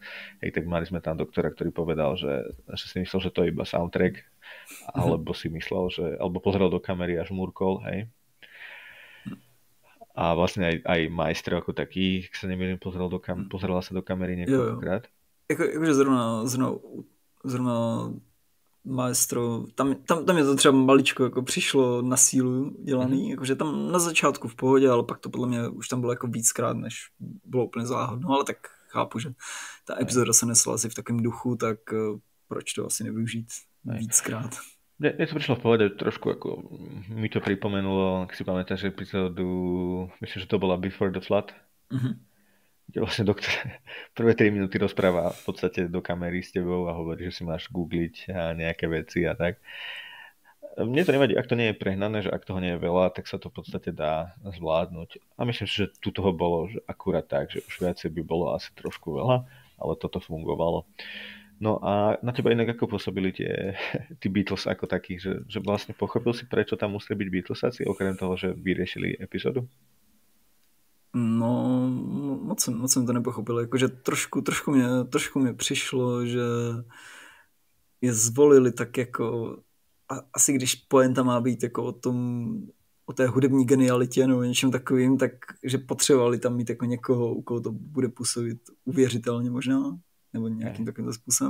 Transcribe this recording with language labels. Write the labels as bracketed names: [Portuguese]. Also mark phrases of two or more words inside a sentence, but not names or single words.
[Slovak] Hej, tak mali sme tam doktora, ktorý povedal, že si myslel, že to je iba soundtrack, alebo si myslel, alebo pozrel do kamery a žmúrkol, hej. A vlastne aj majster ako taký, ak sa nemýlim, pozrela sa do kamery niekoľkokrát. [Czech] Jakože zrovna Maestro, tam je to třeba maličko jako přišlo na sílu dělaný, jakože tam na začátku v pohodě, ale pak to podle mě už tam bylo jako víckrát, než bylo úplně záhodno, ale tak chápu, že ta epizoda se nesla asi v takovém duchu, tak proč to asi nevyužít víckrát. [Slovak] Mne to prišlo v pohode trošku ako mi to pripomenulo, ak si pamätáš epizódu, myslím, že to bola Before the Flood, Mhm. kde vlastne doktor prvé 3 minúty rozpráva v podstate do kamery s tebou a hovorí, že si máš googliť a nejaké veci a tak. Mne to nevadí, ak to nie je prehnané, že ak toho nie je veľa, tak sa to v podstate dá zvládnuť. A myslím si, že tu toho bolo že akurát tak, že už viacej by bolo asi trošku veľa, ale toto fungovalo. No a na teba inak ako pôsobili tí Beatles ako takí, že vlastne pochopil si, prečo tam museli byť Beatlesáci, okrem toho, že vyriešili epizódu? [Czech] No, moc jsem to nepochopil. Jakože trošku mě přišlo, že je zvolili tak jako... asi když poenta má být jako o té hudební genialitě nebo něčem takovým, tak že potřebovali tam mít jako někoho, u koho to bude působit uvěřitelně možná, nebo nějakým takovým způsobem.